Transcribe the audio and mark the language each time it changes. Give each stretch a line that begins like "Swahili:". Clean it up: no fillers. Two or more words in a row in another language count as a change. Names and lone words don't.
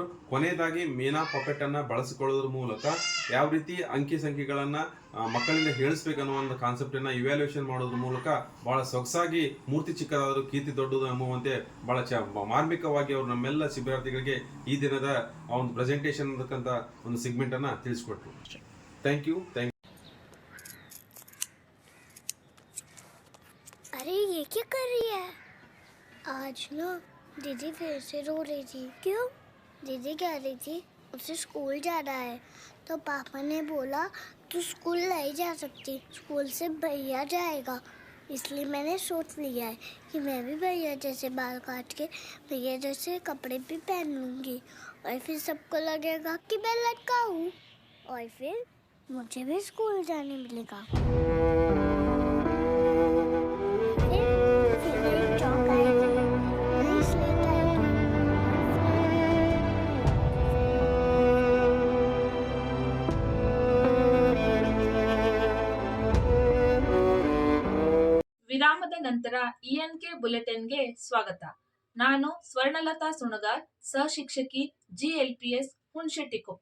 Kannada: ಕೊನೆಯದಾಗಿ ಮೀನಾ ಪಪೆಟ್ ಅನ್ನ ಬಳಸಿಕೊಳ್ಳೋದ್ರ ಮೂಲಕ ಯಾವ ರೀತಿ ಅಂಕಿ ಸಂಖ್ಯೆಗಳನ್ನ ಮಕ್ಕಳಿಂದ ಹೇಳಿಸ್ಬೇಕು ಅನ್ನೋ ಒಂದು ಕಾನ್ಸೆಪ್ಟ್ ಅನ್ನ ಇವ್ಯಾಲ್ಯೂಯೇಷನ್ ಮಾಡೋದ್ರ ಮೂಲಕ ಬಹಳ ಸೊಗಸಾಗಿ ಮೂರ್ತಿ ಚಿಕ್ಕದಾದರೂ ಕೀರ್ತಿ ದೊಡ್ಡದು ಎಂಬುವಂತೆ ಬಹಳ ಮಾರ್ಮಿಕವಾಗಿ ಅವರು ನಮ್ಮೆಲ್ಲ ಶಿಬಿರಾರ್ಥಿಗಳಿಗೆ ಈ ದಿನದ ಒಂದು ಪ್ರೆಸೆಂಟೇಷನ್ ಅಂತಕ್ಕಂಥ ಒಂದು ಸೆಗ್ಮೆಂಟ್ ಅನ್ನ ತಿಳಿಸ್ಕೊಟ್ರು.
English: thank you.
Hindi: अरे ये क्या कर रही है? आज ना दीदी फिर से रो रही थी। क्यों? दीदी कह रही थी उसे स्कूल जाना है, तो पापा ने बोला तू स्कूल नहीं जा सकती, स्कूल से भैया जाएगा। इसलिए मैंने सोच लिया है कि मैं भी भैया जैसे बाल काट के भैया जैसे कपड़े भी पहन लूँगी, और फिर सबको लगेगा कि मैं लड़का हूँ, और फिर मुझे भी स्कूल जाने मिलेगा। फिर एक चौक आएगी, नई स्लेट आएगी।
Kannada: ವಿರಾಮದ ನಂತರ ENK ಬುಲೆಟಿನ್ಗೆ ಸ್ವಾಗತ. ನಾನು ಸ್ವರ್ಣಲತಾ ಸುಣಗಾರ್, ಸಹಶಿಕ್ಷಕಿ GLPS ಹುಣಶೆಟ್ಟಿಕೊಪ್ಪ.